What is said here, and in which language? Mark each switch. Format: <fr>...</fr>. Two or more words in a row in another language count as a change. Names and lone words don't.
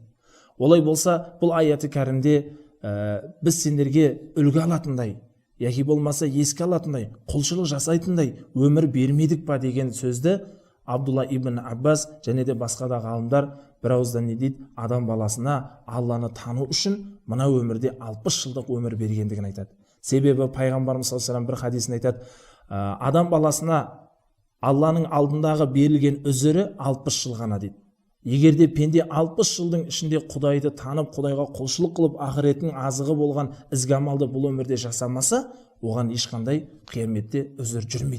<kk>Олай болса, бұл аяты кәрімде біз сендерге үлгі алатындай, яки болмаса еске алатындай, құлшылық жасайтындай өмір бермедік па деген сөзді Абдулла ибн Аббас және де басқа да ғалымдар бір ауыздан не дейді? Адам баласына Алланы тану үшін мына өмірде 60 жылдық өмір бергендігін айтады. Себебі пайғамбарымыз</kk> <ar>صلى الله عليه وسلم</ar> <kk>бір хадисін айтады: адам баласына Алланың алдындағы берілген үзірі 60 жыл ғана дейді. Егерде пенде 60 жылдың ішінде Құдайды танып, Құдайға құлшылық қылып, ақыретінің азығы болған ізгі амалды бұл өмірде жасамаса, оған ешқандай қияметте үзір жүрмейді.</kk>